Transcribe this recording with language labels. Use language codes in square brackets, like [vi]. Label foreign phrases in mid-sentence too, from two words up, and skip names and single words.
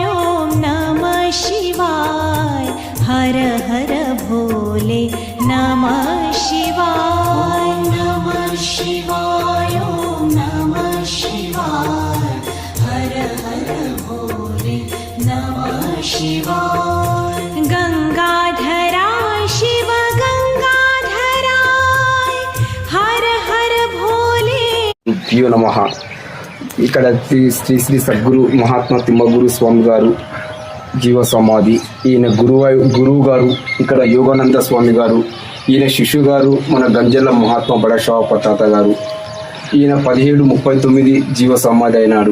[sa] ओम नमः शिवाय [hi] हर हर भोले [sa] नमः शिवाय नमः शिवाय ओम नमः शिवाय [hi] हर हर भोले [sa] नमः शिवाय गंगाधराय शिव गंगाधराय [hi] हर हर भोले [sa] ప్రియో నమః. [te] ఇక్కడ శ్రీ శ్రీ సద్గురు మహాత్మా తిమ్మగురు స్వామి గారు జీవ సమాధి. ఈయన గురువు గారు ఇక్కడ యోగానంద స్వామి గారు. ఈయన శిష్యు గారు మన గంజల మహాత్మా బడషావ తాత గారు. ఈయన 1739 జీవ సమాధి అయినాడు.